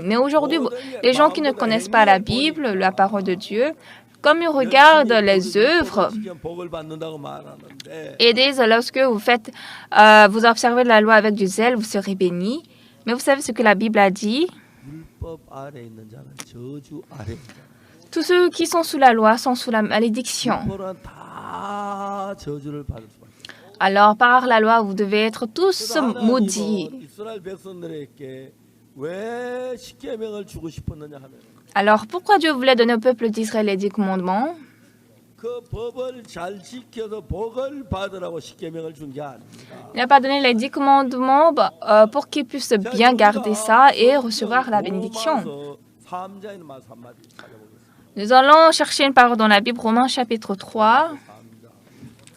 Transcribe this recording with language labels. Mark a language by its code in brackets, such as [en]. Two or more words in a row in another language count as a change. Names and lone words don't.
[fr] Mais aujourd'hui, les gens qui ne connaissent pas la Bible, la parole de Dieu, comme ils regardent les œuvres et disent, lorsque vous observez la loi avec du zèle, vous serez bénis. Mais vous savez ce que la Bible a dit? Tous ceux qui sont sous la loi sont sous la malédiction. [ko] 다 저주를 받을 수밖에. [fr] Alors, par la loi, vous devez être tous [ko] 그래서 [fr] maudits. [ko] 하나님은 이스라엘 백성들에게 왜 십계명을 주고 싶었느냐 하면 [fr] Alors, pourquoi Dieu voulait donner au peuple d'Israël les 10 commandements? [ko] 그 법을 잘 지켜서 복을 받으라고 십계명을 준 게 아닙니다. [fr] Il n'a pas donné les 10 commandements pour qu'ils puissent bien garder ça et recevoir la bénédiction. [ko] 로마서 3장의 말씀 한마디 찾아보겠습니다. [fr] Nous allons chercher une parole dans la Bible, Romains chapitre 3. [ko] 3장.